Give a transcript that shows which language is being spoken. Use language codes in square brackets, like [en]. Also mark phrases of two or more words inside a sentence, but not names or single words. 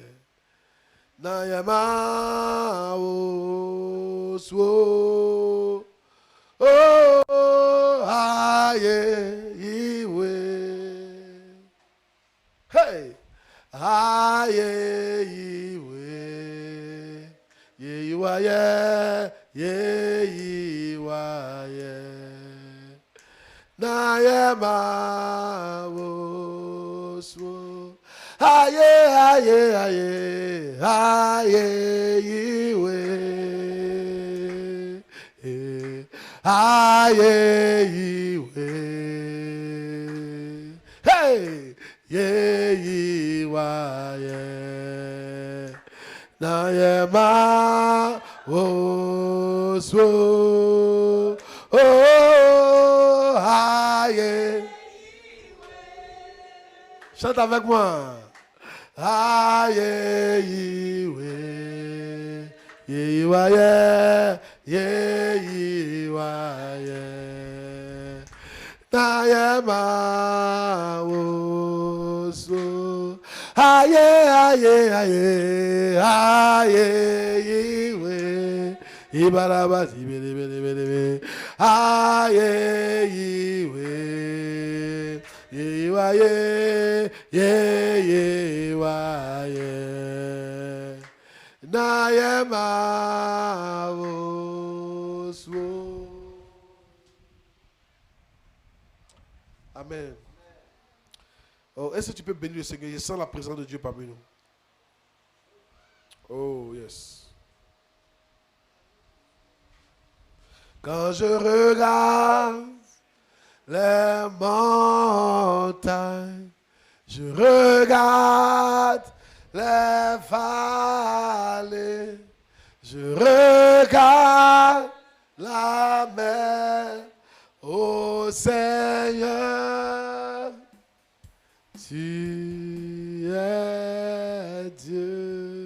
[fr] Na yama oswo. Oh, aye, iwe. Hey, aye, iwe. Ye, iwa, ye, iwa, ye. Na, ye, ma, oswo. Aye, aye, aye, aye, iwe. Aye, iwe. Hey, ye, iwa, ye. Na, ye, ma, oswo. Oh, aye. Chante avec moi. Aye, iwe. Ye, iwa, ye. Ye, iwa, ye. Na, ye, ma, oso. Aye, aye, aye. Aye, iwe. Ibaraba, zibele, bele, bele, bele. Aye, iwe. Ye, iwa, ye. Ye, iwa, ye. Na, ye, ma, oswo. Amen. Oh, est-ce que tu peux bénir le Seigneur? Je sens la présence de Dieu parmi nous. [en] Oh, yes. [fr] Quand je regarde les montagnes, je regarde les vallées, je regarde la mer, ô Seigneur, tu es Dieu.